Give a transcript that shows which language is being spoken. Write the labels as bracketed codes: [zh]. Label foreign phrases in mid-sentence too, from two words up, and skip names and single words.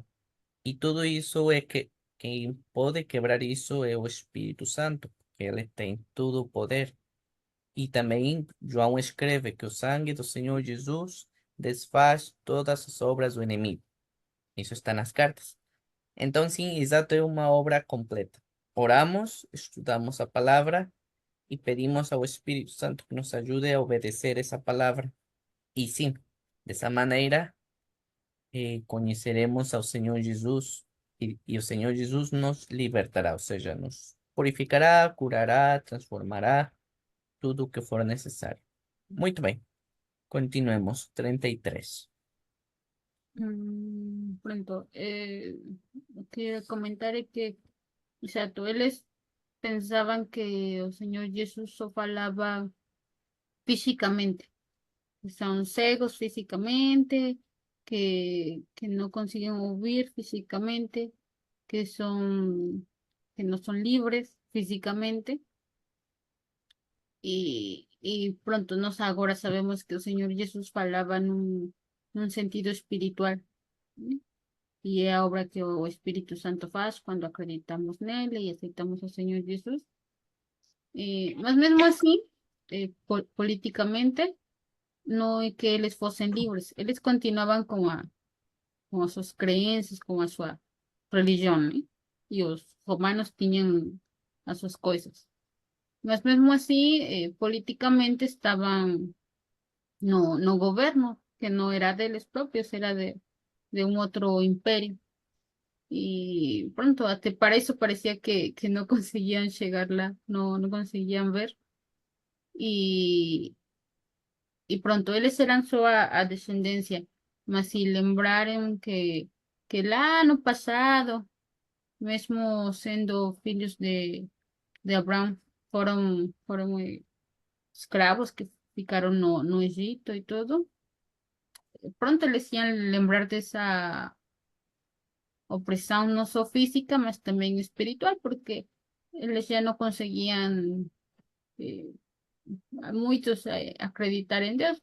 [pt] E tudo isso é que quem pode quebrar isso é o Espírito Santo, que ele tem todo o poder. E também João escreve que o sangue do Senhor Jesus desfaz todas as obras do inimigo. Isso está nas cartas. Então, sim, exato, é uma obra completa. Oramos, estudamos a palavra [es] y pedimos al Espíritu Santo que nos ayude a obedecer esa palabra. Y sí, de esa manera conoceremos al Señor Jesús y el Señor Jesús nos libertará, o sea, nos purificará, curará, transformará, [pt] tudo que for necesario. Muito bem, continuemos. 33. [es] Pronto, quería comentar que, exacto, eles pensaban que el Señor Jesús só falaba físicamente, que son cegos físicamente, que no consiguen oír físicamente, que que no son libres físicamente. Y pronto, [pt] nós agora sabemos que o Señor Jesús falava num sentido espiritual, né? E é a obra que o Espírito Santo faz quando acreditamos nele e aceitamos o Senhor Jesus. Mas mesmo assim, politicamente, não é que eles fossem livres, eles continuavam com as suas crenças, com a sua religião, né? E os romanos tinham as suas coisas. Mas mesmo assim, politicamente estavam no governo, [es] que no era de ellos propios, era de un otro imperio. Y pronto, hasta para eso parecía que no conseguían llegarla, no conseguían ver. Y, y pronto, eles eran a descendencia, [pt] mas si lembraram que lá no passado, mesmo sendo filhos de Abraão, foram escravos que ficaron no Egipto [es] y todo. Pronto les iban lembrar de esa opresión no solo física, mas también espiritual, porque ellos ya no conseguían eh, a muchos acreditar en Dios.